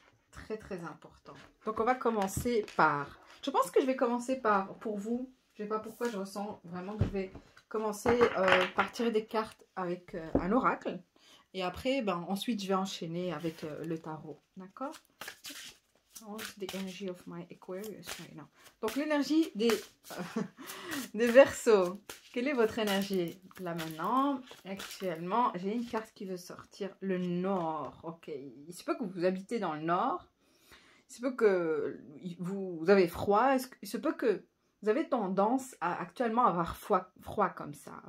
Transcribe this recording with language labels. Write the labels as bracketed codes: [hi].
[fr] Très très important. Donc on va commencer par... Je pense que je vais commencer par, pour vous, je ne sais pas pourquoi je ressens vraiment que je vais commencer par tirer des cartes avec un oracle. Et après, ensuite je vais enchaîner avec le tarot. D'accord? [en] The energy of my Aquarius right now. [fr] Donc l'énergie des Verseaux. Quelle est votre énergie là maintenant? Actuellement, j'ai une carte qui veut sortir. Le Nord. Ok. Il se peut que vous habitez dans le Nord. Il se peut que vous avez froid. Il se peut que vous avez tendance à actuellement avoir froid comme ça.